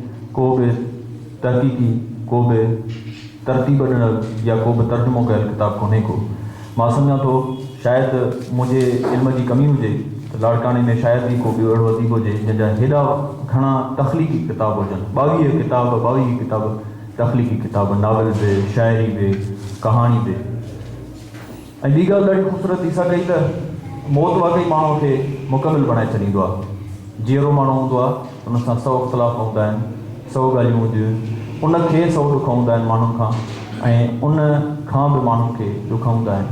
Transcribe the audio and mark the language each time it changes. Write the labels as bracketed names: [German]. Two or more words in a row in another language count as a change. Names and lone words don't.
[Sindhi] को भी तहकीकी को भी तरतीब ॾिनल या को भी तर्जुमो कयल किताब कोन्हे को। मां सम्झां थो शायद [Urdu] مجھے علم کی کمی [Sindhi] हुजे तो लाड़काने में शायद ही को भी अहिड़ो अदीब हुजे जंहिंजा हेॾा घणा तख़लीक़ी किताब हुजनि। 22 किताब तख़लीक़ी किताब, नावल भी, शायरी भी, कहानी भी। ऐं ॿी ॻाल्हि ॾाढी ख़ूबसूरत ईसा कई त मौत वाकई माण्हू खे मुकमिल बणाए छॾींदो आहे। जीअरो माण्हू हूंदो आहे उन सां 100 इख़्तिलाफ़ हूंदा आहिनि, 100 ॻाल्हियूं हूंदियूं आहिनि, उनखे 100 ॾुख हूंदा आहिनि माण्हुनि खां, ऐं उन खां बि माण्हुनि खे ॾुख हूंदा आहिनि।